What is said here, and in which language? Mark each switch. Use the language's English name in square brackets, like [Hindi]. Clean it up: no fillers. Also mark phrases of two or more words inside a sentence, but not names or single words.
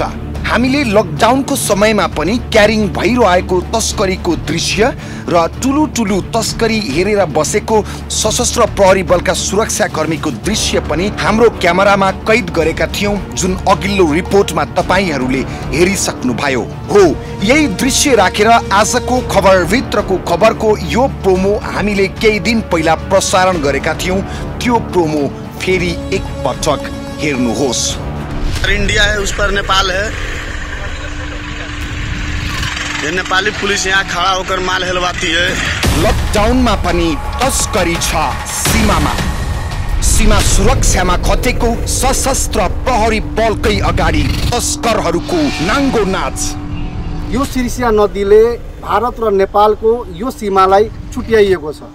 [Nepali] हामीले लकडाउनको समयमा पनि क्यारिङ भइरहेको तस्करीको दृश्य र ठुलो तस्करी हेरेर बसेको सशस्त्र प्रहरी बलका सुरक्षाकर्मीको दृश्य पनि हाम्रो क्यामेरामा कैद गरेका थियौं, जुन अघिल्लो रिपोर्टमा तपाईहरूले हेरिसक्नुभयो। हो, यही दृश्य राखेर आजको खबरभित्रको खबरको यो प्रोमो हामीले केही दिन पहिला प्रसारण गरेका थियौं। त्यो प्रोमो फेरि एक पटक हेर्नुहोस्। [Hindi] इंडिया है, उस पर नेपाल है। ये नेपाली पुलिस यहाँ खड़ा होकर माल हिलवाती है। [Nepali] लकडाउनमा पनि तस्करी छ सीमामा। सीमा सुरक्षामा खटेको सशस्त्र प्रहरी बलकै अगाडि तस्करहरूको नाङ्गो नाच। यो सिर्सिया नदीले भारत र नेपालको यो सीमालाई छुट्याइएको छ।